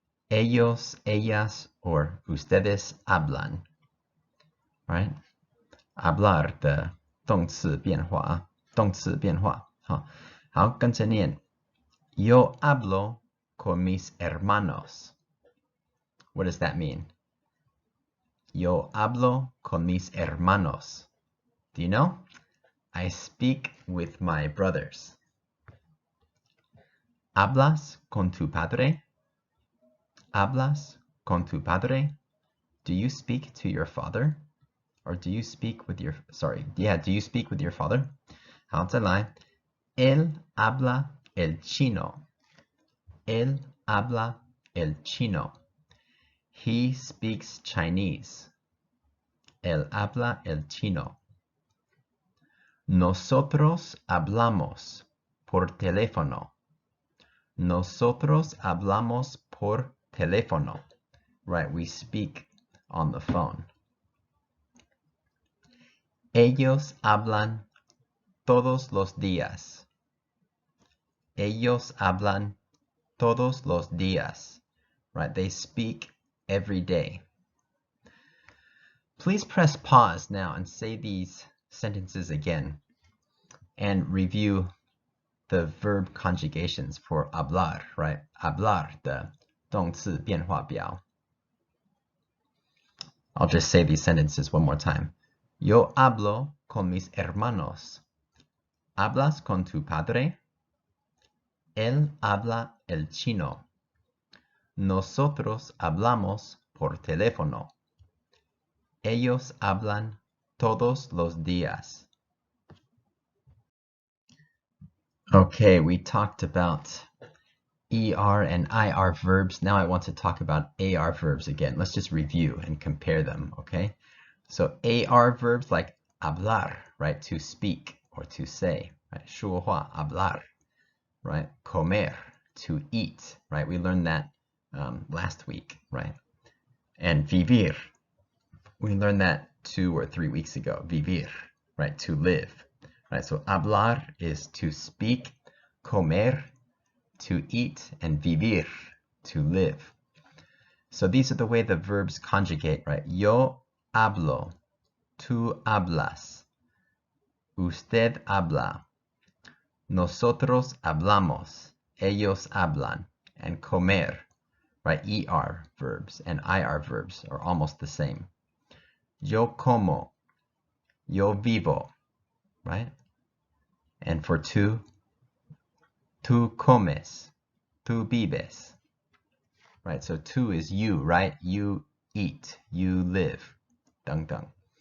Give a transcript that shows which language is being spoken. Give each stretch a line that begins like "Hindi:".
Spanish: Ellos, ellas, or ustedes hablan.
English: Right?
Chinese: Hablar 的动词变化，动词变化。好，跟着念。
Spanish: Yo hablo con mis hermanos.
English: What does that mean?
Spanish: Yo hablo con mis hermanos.
English: Do you know? I speak with my brothers.
Spanish: ¿Hablas con tu padre? ¿Hablas con tu padre?
English: Do you speak to your father? Or do you speak with your, do you speak with your father?
Chinese: 好，再来。
Spanish: Él habla el chino. Él habla el chino.
English: He speaks Chinese.
Spanish: Él habla el chino. Nosotros hablamos por teléfono. Nosotros hablamos por teléfono.
English: Right, we speak on the phone.
Spanish: Ellos hablan todos los días. Ellos hablan todos los días.
English: Right, they speak every day. Please press pause now and say these sentences again and review the verb conjugations for hablar, right?
Chinese: Hablar 的动词变化表.
English: I'll just say these sentences one more time.
Spanish: Yo hablo con mis hermanos. ¿Hablas con tu padre? Él habla el chino. Nosotros hablamos por teléfono. Ellos hablan todos los días.
English: Okay, we talked about ER and IR verbs. Now I want to talk about AR verbs again. Let's just review and compare them, okay? So AR verbs like hablar, right? To speak or to say, right? 说话, hablar, right? Comer, to eat, right? We learned that last week, right? And vivir, we learned that 2 or 3 weeks ago. Vivir, right? To live, right? So hablar is to speak, comer, to eat, and vivir, to live. So these are the way the verbs conjugate, right?
Spanish: Yo hablo, tú hablas, usted habla, nosotros hablamos, ellos hablan, and comer, right?
English: ER verbs and IR verbs are almost the same.
Spanish: Yo como, yo vivo, right?
English: And for
Spanish: tú, tú comes, tú vives, right?
English: So tú is you, right? You eat, you live. Dang dang.